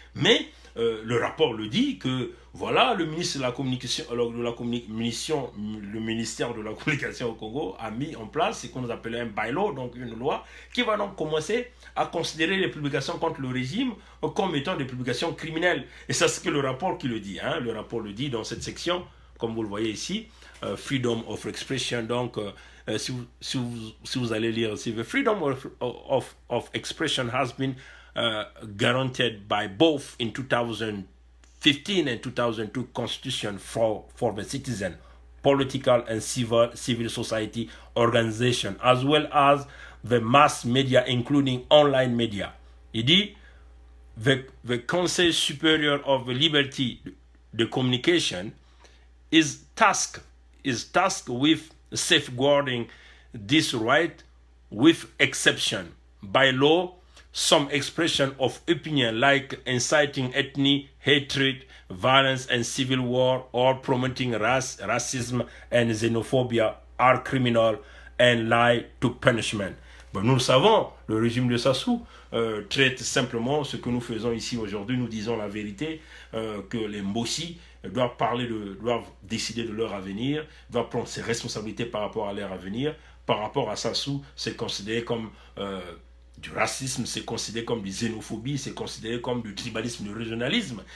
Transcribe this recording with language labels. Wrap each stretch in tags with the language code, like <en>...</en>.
<fr>Mais le rapport le dit que voilà, le ministre de la communication, le ministère de la communication au Congo a mis en place ce qu'on appelle un bylaw, donc une loi qui va donc commencer à considérer les publications contre le régime comme étant des publications criminelles. Et c'est ce que le rapport qui le dit. Le rapport le dit dans cette section, comme vous le voyez ici, Freedom of Expression. Donc, si vous allez lire ici,</fr> <en>the freedom of expression has been guaranteed by both in 2015 and 2002 Constitution for the citizen, political and civil society organization, as well as the mass media, including online media.</en> <fr>Il dit,</fr> <en>the Conseil supérieur of liberty de communication is tasked with safeguarding this right with exception. By law, some expression of opinion like inciting ethnic hatred, violence and civil war, or promoting racism and xenophobia are criminal and lie to punishment.</en> <fr>Bon, nous le savons, le régime de Sassou traite simplement ce que nous faisons ici aujourd'hui. Nous disons la vérité, que les Mbossi doivent décider de leur avenir, doivent prendre ses responsabilités par rapport à leur avenir. Par rapport à Sassou, c'est considéré comme du racisme, c'est considéré comme du xénophobie, c'est considéré comme du tribalisme, du régionalisme.</fr>